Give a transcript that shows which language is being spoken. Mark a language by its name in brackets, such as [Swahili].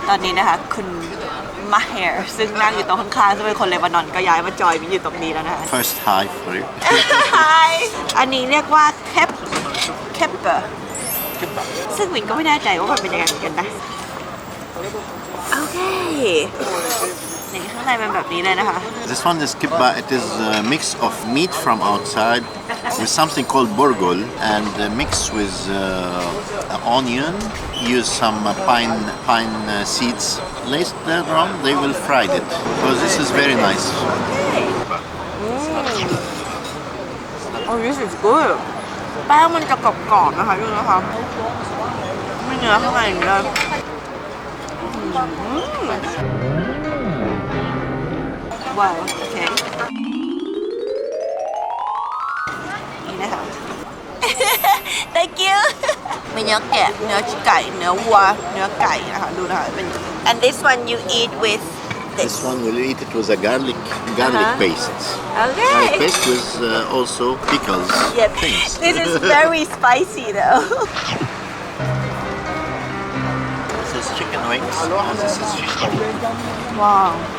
[Thai] ตอนนี้นะคะคุณมาเฮร์ซึ่งนั่งอยู่ตรงข้างๆซึ่งเป็นคนเลบานอนก็ย้ายมาจอยมินอยู่ตรงนี้แล้วนะคะ [English] First hi for you [Thai] Hi อันนี้เรียกว่าเคปเปอร์ซึ่งมินก็ไม่แน่ใจว่ามันเป็นยังไงเหมือนกันนะโอเคนี่ข้างในเป็นแบบนี้เลยนะคะ [English] This one is kibba. It is a mix of meat from outside with something called burgul and mixed with onion. Use some pine seeds. Later on, they will fry it because this is very nice. Oh this is good [Thai] แป้งมันจะกรอบๆนะคะดูนะคะไม่เนื้อข้างในอย่างนี้เลยว้าวโอเคนี่นะคะ [English] thank you [Thai] มีเนื้อแกะเนื้อไก่เนื้อวัวเนื้อไก่นะคะดูนะคะเป็น [English] and this one you eat with This one we'll eat it with a garlic paste. okay Garlic paste with also pickles. Yep. Things. This is very spicy though This is chicken wings and this is fish ball. Wow.